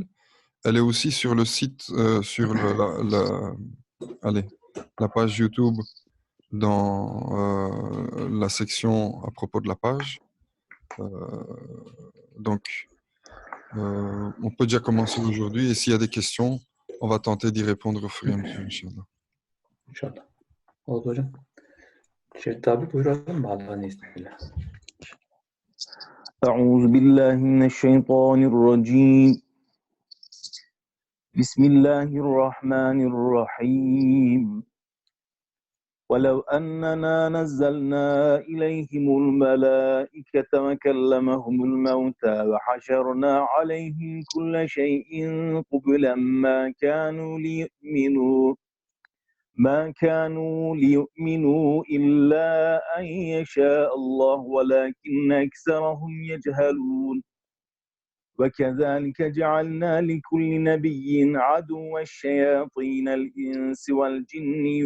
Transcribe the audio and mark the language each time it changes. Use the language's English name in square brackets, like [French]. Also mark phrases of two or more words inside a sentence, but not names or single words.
[French] Elle est aussi sur le site, sur allez, la page YouTube, dans la section à propos de la page. Donc, on peut déjà commencer aujourd'hui. Et s'il y a des questions, on va tenter d'y répondre au fur et à mesure, [Arabic] إن شاء الله. إن شاء الله. [Turkish] Oldu hocam. Tabi buyuralım mı Allah'ın izniyle? [Arabic] أعوذ بالله من الشيطان الرجيم بسم الله الرحمن الرحيم ولو أننا نزلنا إليهم الملائكة وكلمهم الموتى وحشرنا عليهم كل شيء قبلا ما كانوا ليؤمنوا ما كانوا ليؤمنوا إلا أن يشاء الله ولكن أكثرهم يجهلون وكذلك جعلنا لكل نبي عدوا الشياطين الإنس والجن